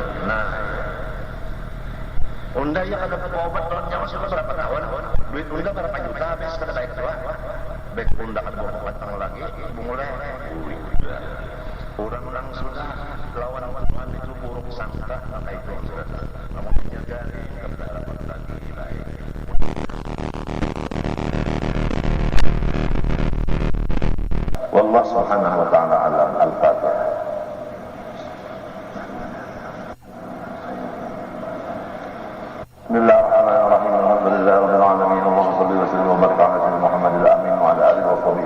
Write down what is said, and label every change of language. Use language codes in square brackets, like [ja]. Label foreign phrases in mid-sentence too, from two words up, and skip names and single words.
[bjn] Nah, unda ya kada obat kalau nyawa sudah berapa tahun? Duit unda berapa juta habis kada baik tua. Baik unda kada bawa batang lagi, bungulnya. Orang-orang sudah lawan Tuhan itu buruk sangka, maka itu sudah. Kamu menyadari kada harapan lagi baik. [ar] والله سبحانه وتعالى علم. الفاتحة. بسم الله الرحمن الرحيم الحمد لله رب العالمين اللهم صل وسلم وبارك على سيدنا محمد الأمين وعلى آله وصحبه